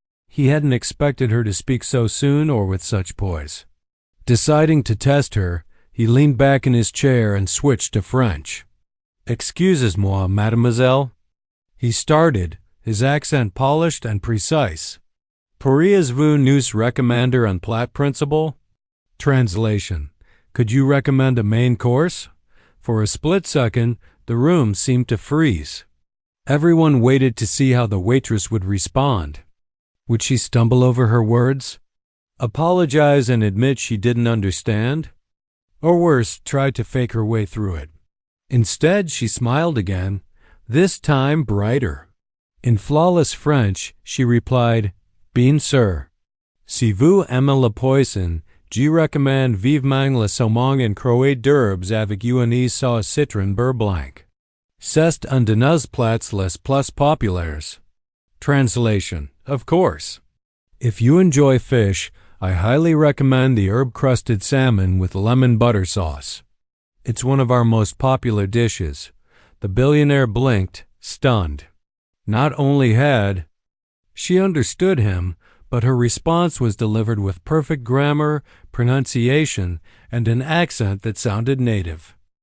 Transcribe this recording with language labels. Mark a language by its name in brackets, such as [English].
[English] He hadn't expected her to speak so soon or with such poise. Deciding to test her, he leaned back in his chair and switched to French. [French] "Excusez-moi, mademoiselle." [English] He started, his accent polished and precise. [French] "Pourriez-vous nous recommander un plat principal?" [English] Translation: Could you recommend a main course? For a split second, the room seemed to freeze. Everyone waited to see how the waitress would respond. Would she stumble over her words? Apologize and admit she didn't understand? Or worse, try to fake her way through it? Instead, she smiled again, this time brighter. In flawless French, she replied, [French] "Bien sûr. Si vous aimez le poisson, je recommande vivement le saumon en croûte d'herbes avec une sauce citron beurre blanc. C'est un de nos plats les plus populaires." [English] Translation: Of course. If you enjoy fish, I highly recommend the herb-crusted salmon with lemon butter sauce. It's one of our most popular dishes. The billionaire blinked, stunned. Not only had she understood him, but her response was delivered with perfect grammar, pronunciation, and an accent that sounded native.